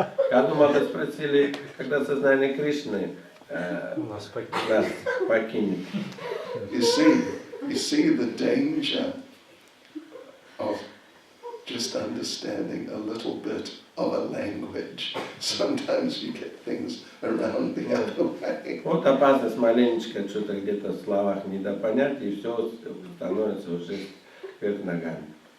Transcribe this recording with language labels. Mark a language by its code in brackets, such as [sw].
[ru] Я думал, вы спросили, когда сознание Кришны нас покинет. [en] You see the danger of just understanding a little bit of a language. Sometimes you get things around the other way. [ru] Вот опасность маленечко, что-то где-то в словах недопонять, и все становится уже вверх ногами.